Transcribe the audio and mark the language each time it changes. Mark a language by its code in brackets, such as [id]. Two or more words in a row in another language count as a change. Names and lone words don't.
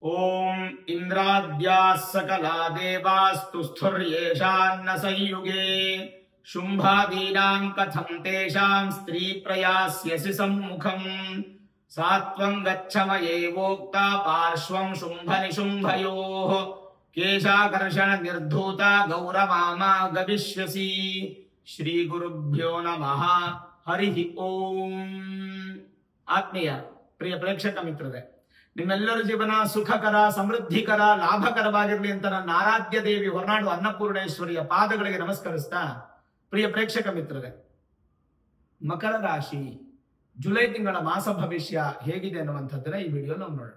[sa] ओम इंद्राद्याः सकला देवास्तु स्थुर्येषान्न संयुगे शुंभादीनां कथं तेषां स्त्री प्रयास्यसि सम्मुखम् सात्वं गच्छ मयेवोक्ता पार्श्वं शुंभ निशुंभयोः केशाकर्षण निर्धूता गौरवामा गविष्यसि। श्री गुरुभ्यो नमः। हरि ओम। [kn] ಆತ್ಮೀಯ ಪ್ರಿಯ ಪ್ರೇಕ್ಷಕ ಮಿತ್ರರೇ, ನಿಮ್ಮೆಲ್ಲರ ಜೀವನ ಸುಖಕರ, ಸಮೃದ್ಧಿಕರ, ಲಾಭಕರವಾಗಿರಲಿ ಅಂತ ನನ್ನ ಆರಾಧ್ಯ ದೇವಿ ಹೊರನಾಡು ಅನ್ನಪೂರ್ಣೇಶ್ವರಿಯ ಪಾದಗಳಿಗೆ ನಮಸ್ಕರಿಸ್ತಾ, ಪ್ರಿಯ ಪ್ರೇಕ್ಷಕ ಮಿತ್ರರೇ, ಮಕರ ರಾಶಿ ಜುಲೈ ತಿಂಗಳ ಮಾಸ ಭವಿಷ್ಯ ಹೇಗಿದೆ ಅನ್ನುವಂಥದ್ದನ್ನ ಈ ವಿಡಿಯೋ ನಾವು ನೋಡೋಣ.